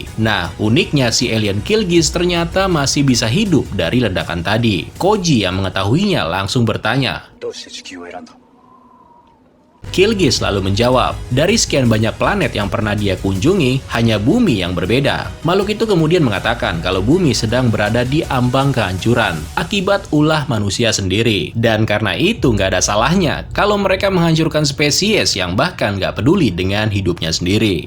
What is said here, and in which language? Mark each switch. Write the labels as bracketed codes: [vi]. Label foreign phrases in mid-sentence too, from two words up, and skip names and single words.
[id] Nah, uniknya si alien Killgiz ternyata masih bisa hidup dari ledakan tadi. Koji yang mengetahuinya langsung bertanya. [ja] どうして地球を選んだ？ [id] Killgiz lalu menjawab, dari sekian banyak planet yang pernah dia kunjungi, hanya bumi yang berbeda. Makhluk itu kemudian mengatakan kalau bumi sedang berada di ambang kehancuran akibat ulah manusia sendiri. Dan karena itu nggak ada salahnya kalau mereka menghancurkan spesies yang bahkan nggak peduli dengan hidupnya sendiri.